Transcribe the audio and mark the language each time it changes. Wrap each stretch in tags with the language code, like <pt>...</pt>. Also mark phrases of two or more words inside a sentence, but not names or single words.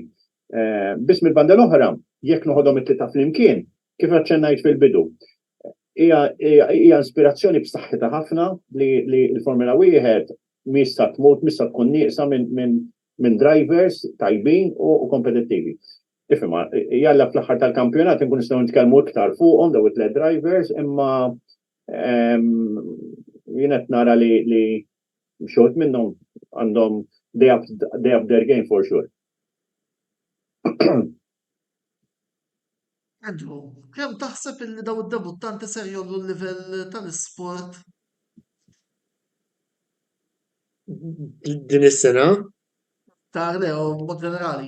<mt>Biss mill-banda l-oħra, jekk noħodhom it-tlieta flimkien, kif aċċennajt fil-bidu, hija inspirazzjoni b'saħħitha ħafna li l-Formula wieħed missa tmut, missa tkun nieqsa minn drivers tajbin u kompetittivi. Ifhimha, jalla fl-aħħar tal-kampjonat inkun nistgħu nitkellmu iktar fuqhom daw it-tliet drivers, imma jien qed nara li xogħol minnhom għandhom</mt> <en>they up their game for sure.</en> <mt>Andrew, kemm taħseb illi daw id-debuttanti ser jollu l-livell tal-isport? Din is-sena? Tarle u mod generali.</mt>